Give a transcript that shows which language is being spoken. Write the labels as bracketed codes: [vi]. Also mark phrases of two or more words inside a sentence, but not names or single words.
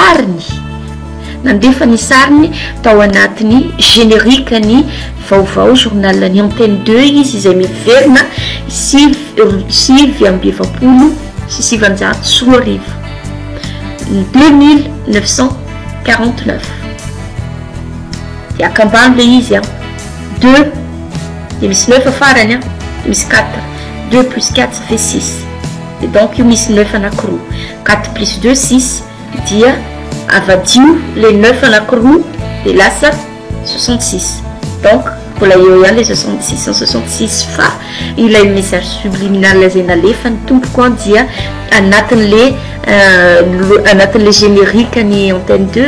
[mg] sariny tao anatiny générique ny vaovao journal ny antenne 2 izy izay miverina 6:20 sy 6:00 2949 de akambany le izy 2 de misy 9 farany de misy 4 [fr] 2 plus 4 ça fait 6 et donc [mg] io misy 9 anakiroa 4 plus 2 6 dia avadio le 9 anakiroa de lasa 66 donc mbola eo ihany le 666 fa ilay [fr] message subliminal [mg] zay nalefa ny tompoko dia anatin'le générique ny antenne 2